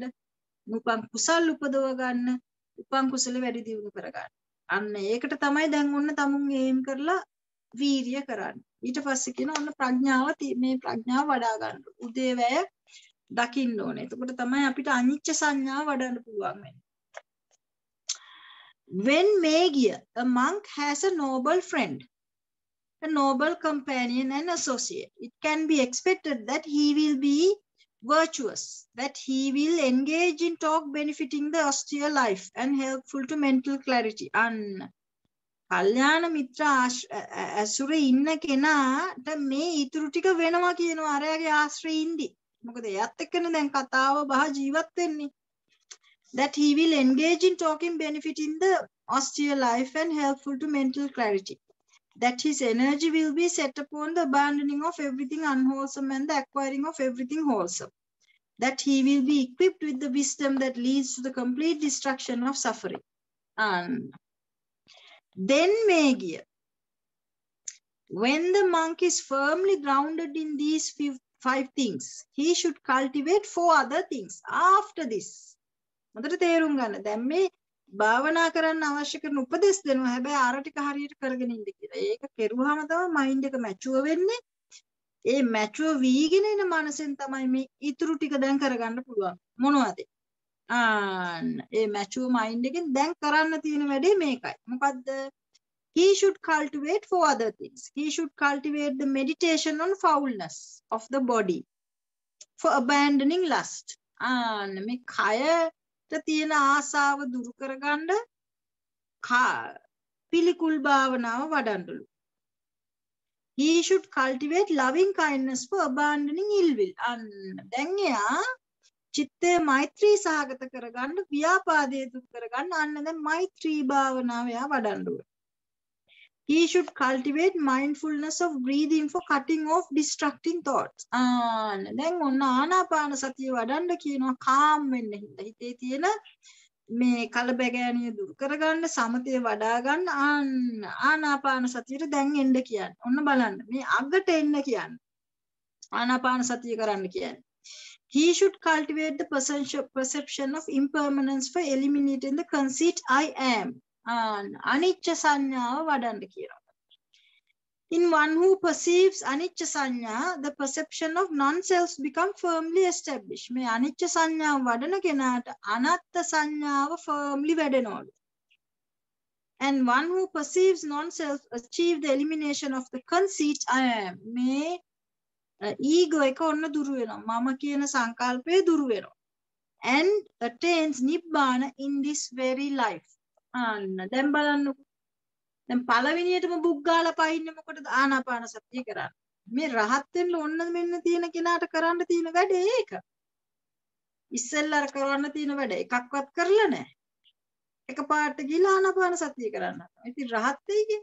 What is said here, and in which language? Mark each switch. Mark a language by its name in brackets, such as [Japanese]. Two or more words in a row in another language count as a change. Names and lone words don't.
[Sinhala] නූපන් කුසල් උපදව ගන්න. උපන් කුසල වැඩි දියුණු කරගන්න. අන්න ඒකට තමයි දැන් ඔන්න තමුන් ඒම් කරලා වීරිය කරන්න. ඊට පස්සේ කියන ඔන්න ප්‍රඥාව මේ ප්‍රඥාව වඩා ගන්න. උදේවැය දකින්න ඕනේ. එතකොට තමයි අපිට අනිච්ච සංඥාව වඩන්න පුළුවන් වෙන්නේ. [English] When Mehgiya, a monk has a noble friend, a noble companion and associate, it can be expected that he will be virtuous, that he will engage in talk benefiting the austere life and helpful to mental clarity. [Sinhala] කල්යාණ මිත්‍ර ඇසුරේ ඉන්න කෙනාට මේ ඊතුරු ටික වෙනවා කියනවා අරයාගේ ආශ්‍රයේ ඉඳි. මොකද එයාත් එක්කනේ දැන් කතාව බහ ජීවත් වෙන්නේ. [English] That he will engage in talking benefiting the austere life and helpful to mental clarity. That his energy will be set upon the abandoning of everything unwholesome and the acquiring of everything wholesome. That he will be equipped with the wisdom that leads to the complete destruction of suffering. And then Mehgiya, when the monk is firmly grounded in these 5 things, he should cultivate 4 other things after this. [Sinhala] හොඳට තේරුම් ගන්න. දැන් මේ භාවනා කරන්න අවශ්‍ය කරන උපදෙස් දෙනවා. හැබැයි අර ටික හරියට කරගෙන ඉන්න කියලා. ඒක කෙරුවාම තමයි මයින්ඩ් එක මැචුවර් වෙන්නේ. ඒ මැචුවර් වීගෙන එන මනසෙන් තමයි මේ ඊතුරු ටික දැන් කරගන්න පුළුවන්. මොනවද? ඒ [English] mature mind [Sinhala] එකෙන් දැන් කරන්න තියෙන වැඩේ මේකයි. මොකද්ද? [English] He should cultivate 4 other things. He should cultivate the meditation on foulness of the body for abandoning lust. [Sinhala] මේ කයට තියෙන ආසාව දුරු කරගන්න පිළිකුල් භාවනාව වඩන්නලු. [English] he should cultivate loving kindness for abandoning ill will. [Sinhala] දැන් එයා චිත්තේ මෛත්‍රී සහගත කරගන්න ව්‍යාපාදයේ දුක් කරගන්න දැන් මෛත්‍රී භාවනාව එයා වඩන්න ඕනේ. [English] He should cultivate mindfulness of breathing for cutting off distracting thoughts. [Sinhala] දැන් ඔන්න ආනාපාන සතිය වඩන්න කියනවා calm වෙන්න හිතේ තියෙන මේ කලබගෑනිය දුරු කරගන්න සමතේ වඩා ගන්න ආනාපාන සතියට දැන් එන්න කියන්නේ. ඔන්න බලන්න මේ අගට එන්න කියන්නේ. ආනාපාන සතිය කරන්න කියන්නේ. [English] He should cultivate the perception of impermanence for eliminating the conceit I am. [Sinhala] Anicca සංඥාව වඩන්න කියනවා. [English] In one who perceives [Pali] anicca sanya, [English] the perception of non-self become firmly established. [Sinhala] මේ අනිච්ච සංඥාව වඩන කෙනාට අනත්ත සංඥාව firmly වැඩෙනවලු. [English] And one who perceives non-self achieve the elimination of the conceit I am. [Sinhala] මේ ego එක ඔන්න දුරු වෙනවා. මම කියන සංකල්පය දුරු වෙනවා. [English] And attains Nibbana in this very life. [Sinhala] දැන් බලන්නකෝ. දැන් පළවෙනියටම බුක් ගාලා පයින්නේ මොකටද? ආනාපාන සතිය කරන්න. මේ රහත් වෙන්න ඕන මෙන්න තියෙන කෙනාට කරන්න තියෙන වැඩේ ඒක. ඉස්සෙල්ලා කරන්න තියෙන වැඩ එකක්වත් කරලා නැහැ. එකපාරට ගිහලා ආනාපාන සතිය කරන්න. ඉතින් රහත් වෙයි කියන්නේ.